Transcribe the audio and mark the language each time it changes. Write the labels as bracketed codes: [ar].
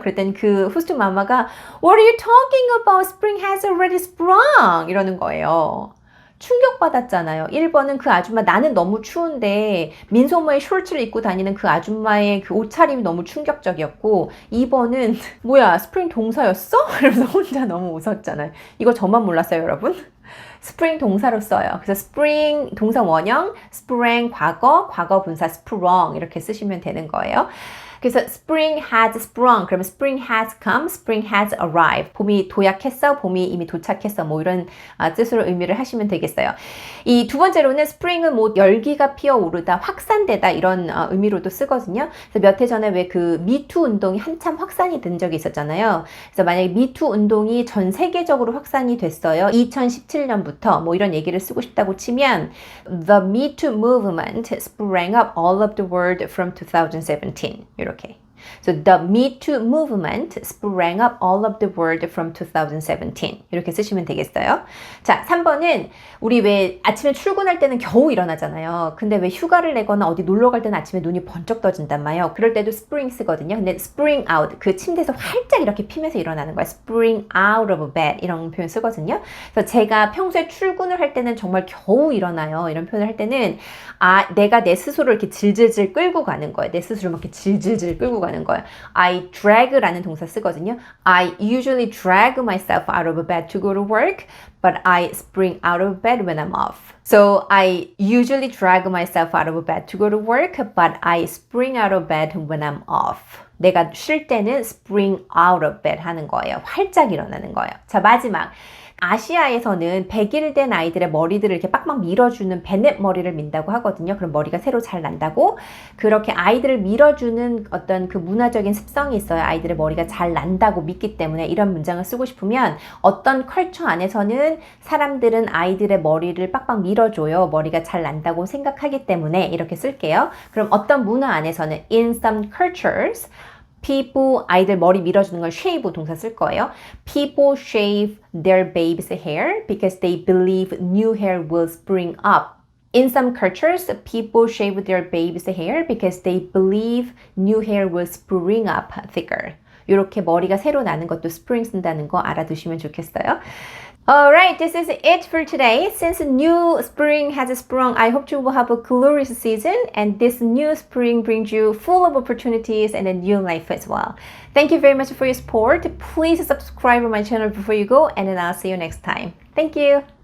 [ko] 그랬더니 그 호스트 마마가 [en] What are you talking about? Spring has already sprung [ko] 이러는 거예요. 충격받았잖아요. 1번은 그 아줌마 나는 너무 추운데 민소매의 숄츠를 입고 다니는 그 아줌마의 그 옷차림이 너무 충격적이었고 2번은 뭐야 스프링 동사였어? 이러면서 혼자 너무 웃었잖아요. 이거 저만 몰랐어요 여러분? 스프링 동사로 써요. 그래서 스프링 동사 원형, 스프링 과거, 과거 분사 sprung 이렇게 쓰시면 되는 거예요. 그래서 [en] spring has sprung, [ko] 그러면 [en] spring has come, spring has arrived. [ko] 봄이 도약했어, 봄이 이미 도착했어. 뭐 이런 뜻으로 의미를 하시면 되겠어요. 이 두 번째로는 spring은 뭐 열기가 피어오르다, 확산되다 이런 의미로도 쓰거든요. 그래서 몇 해 전에 왜 그 미투 운동이 한참 확산이 된 적이 있었잖아요. 그래서 만약에 미투 운동이 전 세계적으로 확산이 됐어요. 2017년부터 뭐 이런 얘기를 쓰고 싶다고 치면 [en] The Me Too movement sprang up all of the world from 2017. [ko] 이렇게. [en] So the Me Too movement sprang up all of the world from 2017. [ko] 이렇게 쓰시면 되겠어요. 자, 3번은 우리 왜 아침에 출근할 때는 겨우 일어나잖아요. 근데 왜 휴가를 내거나 어디 놀러 갈 때는 아침에 눈이 번쩍 떠진단 말이에요. 그럴 때도 spring 쓰거든요. 근데 [en] spring out, [ko] 그 침대에서 활짝 이렇게 피면서 일어나는 거예요. [en] spring out of bed [ko] 이런 표현 쓰거든요. 그래서 제가 평소에 출근을 할 때는 정말 겨우 일어나요. 이런 표현을 할 때는 내가 내 스스로를 이렇게 질질질 끌고 가는 거예요. 내 스스로 막 이렇게 질질질 끌고 가는 거예요. [en] I drag [ko] 라는 동사 쓰거든요. [en] I usually drag myself out of bed to go to work, but I spring out of bed when I'm off. So I usually drag myself out of bed to go to work, but I spring out of bed when I'm off. [ko] 내가 쉴 때는 [en] spring out of bed [ko] 하는 거예요. 활짝 일어나는 거예요. 자, 마지막. 아시아에서는 100일 된 아이들의 머리들을 이렇게 빡빡 밀어주는 베넷 머리를 민다고 하거든요. 그럼 머리가 새로 잘 난다고. 그렇게 아이들을 밀어주는 어떤 그 문화적인 습성이 있어요. 아이들의 머리가 잘 난다고 믿기 때문에 이런 문장을 쓰고 싶으면 어떤 컬처 안에서는 사람들은 아이들의 머리를 빡빡 밀어줘요. 머리가 잘 난다고 생각하기 때문에 이렇게 쓸게요. 그럼 어떤 문화 안에서는 [en] in some cultures people, [ko] 아이들 머리 밀어주는 걸 shave 동사 쓸 거예요. [en] People shave their baby's hair because they believe new hair will spring up. In some cultures, people shave their baby's hair because they believe new hair will spring up thicker. [ko] 이렇게 머리가 새로 나는 것도 spring 쓴다는 거 알아두시면 좋겠어요. [en] Alright, this is it for today. Since new spring has sprung, I hope you will have a glorious season and this new spring brings you full of opportunities and a new life as well. Thank you very much for your support. Please subscribe to my channel before you go and then I'll see you next time. Thank you.